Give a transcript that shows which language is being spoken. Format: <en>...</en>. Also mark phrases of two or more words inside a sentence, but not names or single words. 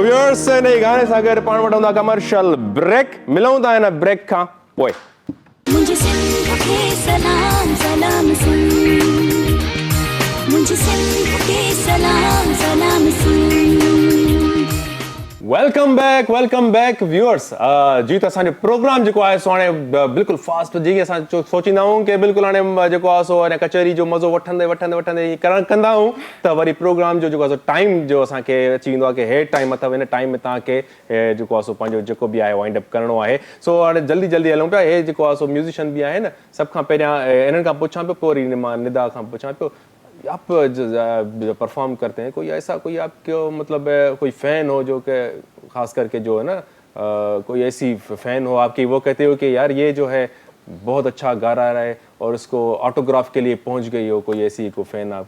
<sd>व्यूअर्स ने गाने सां गॾु पाण वटि हूंदा कमर्शियल ब्रेक मिलूं था हिन ब्रेक खां पोइ</sd> <hi>मुझे सिंध के सलाम सलाम सुन मुझे सिंध के सलाम सलाम सुन</hi> <en>welcome back</en> <sd>व्यूअर्स जी त असांजो प्रोग्राम जेको आहे सो हाणे बिल्कुलु फास्ट जीअं असां सोचींदा आहियूं कि बिल्कुलु हाणे जेको आहे सो हाणे कचहरी जो मज़ो वठंदे कंदा आहियूं त वरी प्रोग्राम जो जेको आहे सो टाइम जो असांखे अची वेंदो आहे कि हे टाइम अथव हिन टाइम में तव्हांखे जेको आहे सो पंहिंजो जेको बि आहे</sd> <en>wind up</en> <sd>करिणो आहे सो हाणे जल्दी हलूं पिया हे जेको आहे सो म्यूज़िशियन बि आहिनि सभ खां पहिरियां इन्हनि खां पुछां पियो पोइ वरी मां निदा खां पुछां पियो</sd> <hi>आप परफॉर्म करते हैं कोई ऐसा कोई आपको मतलब कोई फ़ैन हो जो कि ख़ास करके जो है ना कोई ऐसी फ़ैन हो आपकी वो कहते हो कि यार ये जो है बहुत अच्छा गा रहा है और उसको ऑटोग्राफ के लिए पहुंच गई हो कोई ऐसी को फैन आप</hi>